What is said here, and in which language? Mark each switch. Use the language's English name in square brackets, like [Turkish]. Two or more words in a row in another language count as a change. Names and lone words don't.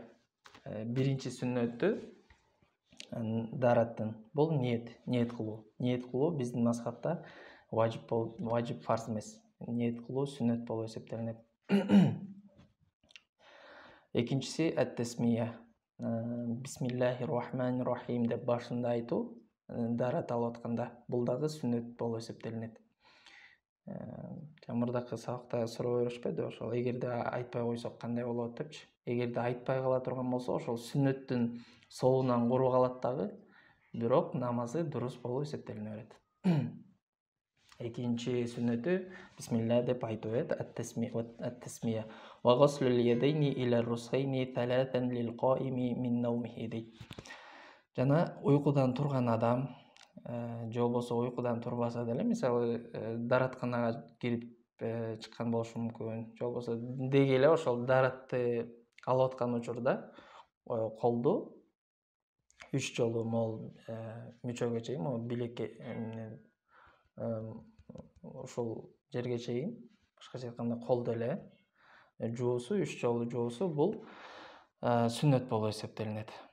[Kyrgyz] Биринчи сүннөтү дараттын бул ниет кылуу. Ниет кылуу биздин мазхабта важип фарз эмес. Ниет кылуу сүннөт болуп эсептелинет. Экинчиси ат-тасмия. [Arabic] بسم الله الرحمن الرحيم [Kyrgyz] деп башында айтуу, дарат алып атканда, бул дагы сүннөт болуп эсептелинет. Мурдакы сабакта суроо беришпеди, ошол эгерде айтпай койсок кандай болот депчи. Эгерде айтпай кала турган болсо, ошол сүннөттүн соонан куру калат дагы, бирок намазы дурус болуп эсептелине берет. Экинчи сүннөтү бисмилла деп айтуу эт, ат-тасмия. [Arabic] وغسل اليدين إلى الرسغين ثلاثا للقائم من نومه дейт. [Kyrgyz] Жана уйкудан турган адам же болбосо уйкудан турбаса деле, мисалы дааратканага кирип чыккан болушу мүмкүн, же болбосо деги эле ошол дааратты алып аткан учурда колду 3 жолу могул мүчөгө чейин, могул билекке ушул жерге чейин, башкача айтканда колду эле жуусу, 3 жолу жуусу бул сүннөт болуп эсептелинет.